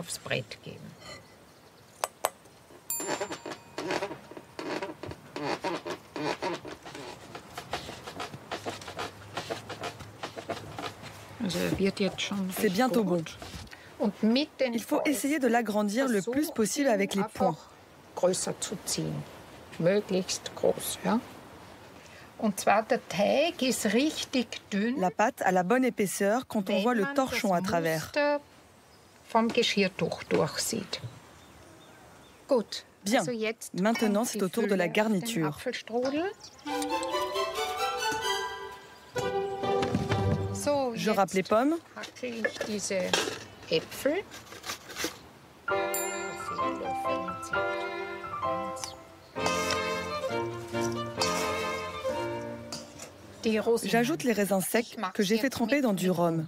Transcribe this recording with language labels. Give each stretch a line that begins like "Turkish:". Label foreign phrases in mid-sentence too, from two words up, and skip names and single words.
French: C'est bientôt bon. Il faut essayer de l'agrandir le plus possible avec les poings.
German: größer zu ziehen. Möglichst groß, ja. Und zwar der Teig ist richtig dünn.
French: La pâte a la bonne épaisseur quand on voit le torchon à travers.
German: Vom Geschirrtuch durchsieht. Gut.
French: Bien. Maintenant, c'est au tour de la garniture. Je râpe les pommes. J'ajoute les raisins secs que j'ai fait tremper dans du rhum.